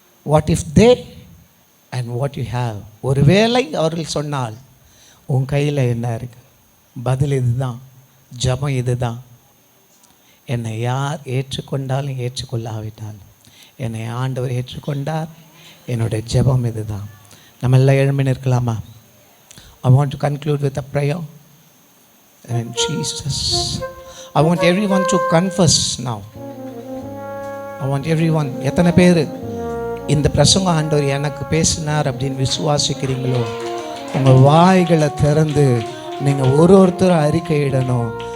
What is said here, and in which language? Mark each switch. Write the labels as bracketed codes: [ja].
[en] What if they and what you have. [ta] ஒருவேளை அவர்கள் சொன்னால் உன் கையில் என்ன இருக்கு? பதில் இதுதான், ஜபம் இதுதான். என்னை யார் ஏற்றுக்கொண்டாலும் ஏற்றுக்கொள்ளாவிட்டாலும் என்னை ஆண்டவர் ஏற்றுக்கொண்டார். என்னுடைய ஜபம் இதுதான். நம்ம எல்லாம் எழும்பி நிற்கலாமா? [en] I want to conclude with a prayer. And Jesus, I want everyone to confess now. I want everyone. [ta] எத்தனை பேர் இந்த பிரசங்க ஆண்டவர் எனக்கு பேசினார் அப்படின்னு விசுவாசிக்கிறீங்களோ, உங்கள் வாய்களை திறந்து நீங்கள் ஒருத்தர் அறிக்கையிடணும்.